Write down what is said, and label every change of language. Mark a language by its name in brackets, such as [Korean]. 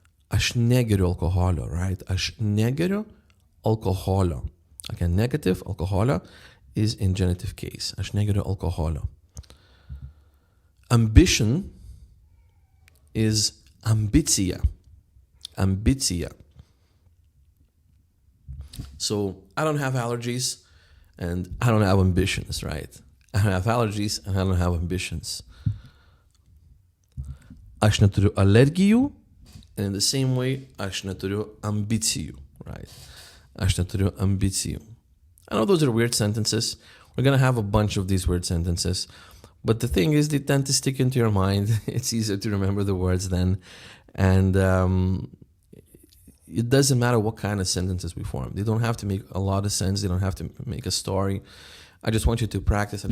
[Lithuanian] Aš negeriu alkoholio, right? Aš negeriu alkoholio. [English] Again, negative, alkoholio is in genitive case. [Lithuanian] Aš negeriu alkoholio. [English] Ambition is [Lithuanian] ambicija. Ambicija. [English] So I don't have allergies and I don't have ambitions, right? I don't have allergies and I don't have ambitions. [Lithuanian] Aš neturiu alergijų, [English] and in the same way, [Lithuanian] aš neturiu ambicijų, [English] right? [Lithuanian] Aš neturiu ambicijų. [English] I know those are weird sentences. We're going to have a bunch of these weird sentences. But the thing is, they tend to stick into your mind. It's easier to remember the words then. And it doesn't matter what kind of sentences we form. They don't have to make a lot of sense. They don't have to make a story. I just want you to practice.